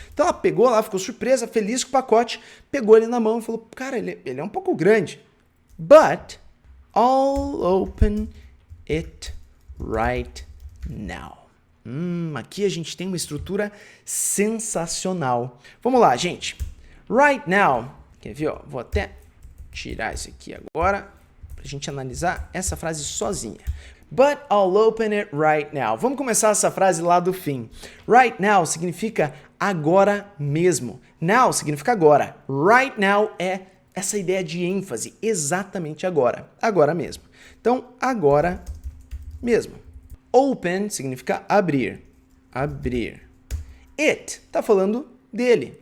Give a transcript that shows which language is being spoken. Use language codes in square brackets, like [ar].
[pt] Então ela pegou lá, ficou surpresa, feliz com o pacote, pegou ele na mão e falou, cara, ele é um pouco grande, [en] but I'll open it right now. [pt] Aqui a gente tem uma estrutura sensacional. Vamos lá, gente. Right now. Quer ver? Ó? Vou até tirar isso aqui agora para a gente analisar essa frase sozinha. [en] But I'll open it right now. [pt] Vamos começar essa frase lá do fim. Right now significa agora mesmo. Now significa agora. Right now é essa ideia de ênfase. Exatamente agora. Agora mesmo. Então, agora mesmo. Open significa abrir. Abrir. It está falando dele.